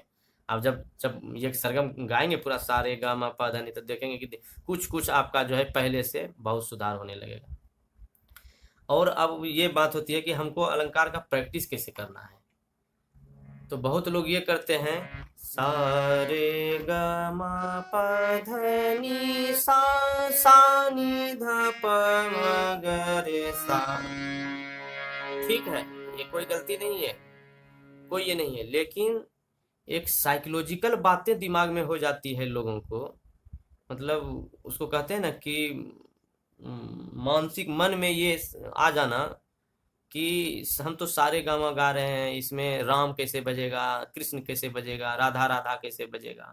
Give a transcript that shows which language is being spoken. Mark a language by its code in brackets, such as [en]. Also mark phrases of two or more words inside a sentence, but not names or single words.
[hi] आप जब जब ये सरगम गाएंगे पूरा सा रे गा मा पा धनी, तो देखेंगे कि कुछ कुछ आपका जो है पहले से बहुत सुधार होने लगेगा। और अब ये बात होती है कि हमको अलंकार का प्रैक्टिस कैसे करना है। तो बहुत लोग ये करते हैं, सा रे ग मा प ध नि सा, सा नि ध प म ग रे सा। ठीक है, ये कोई गलती नहीं है, कोई ये नहीं है, लेकिन एक साइकोलॉजिकल बातें दिमाग में हो जाती है लोगों को। मतलब उसको कहते हैं ना कि मानसिक मन में ये आ जाना कि हम तो सारे गामा गा रहे हैं, इसमें राम कैसे बजेगा, कृष्ण कैसे बजेगा, राधा राधा कैसे बजेगा।